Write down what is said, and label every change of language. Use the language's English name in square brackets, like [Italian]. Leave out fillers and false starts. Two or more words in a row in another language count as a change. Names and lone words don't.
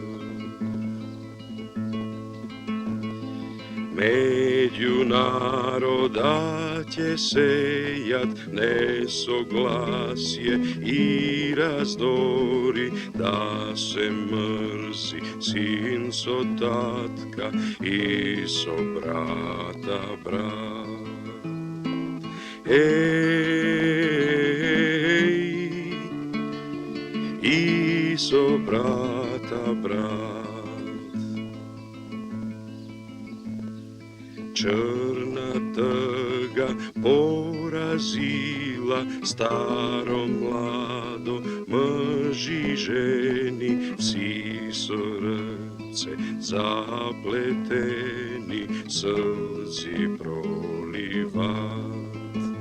[Macedonian] Меѓу народа ќе сејат несогласие и раздори, да се мрзи син со татка и со брата брат. И со брата брат. [Bulgarian] Черна тъга поразила старо младо, мжи жени, вси срце заплетени, слзи проливат.